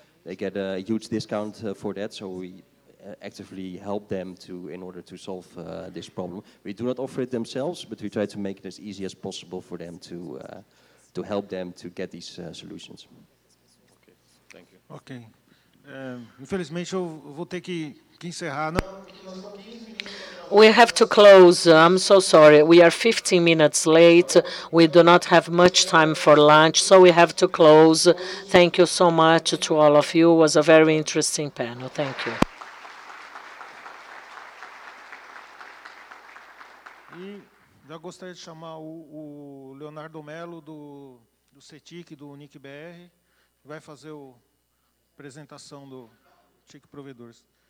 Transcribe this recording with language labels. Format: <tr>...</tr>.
<en>They get a huge discount for that, so we actively help them in order to solve this problem. We do not offer it themselves, but we try to make it as easy as possible for them to help them to get these solutions. Okay, thank you.</en> <pt>Ok. Infelizmente eu vou ter que encerrar.</pt> <en>We have to close. I'm so sorry. We are 15 minutes late. We do not have much time for lunch, so we have to close. Thank you so much to all of you. It was a very interesting panel. Thank you.</en> <pt>E já gostaria de chamar o Leonardo Melo, do CETIC, do NIC.br, que vai fazer a apresentação do TIC Provedores.</pt>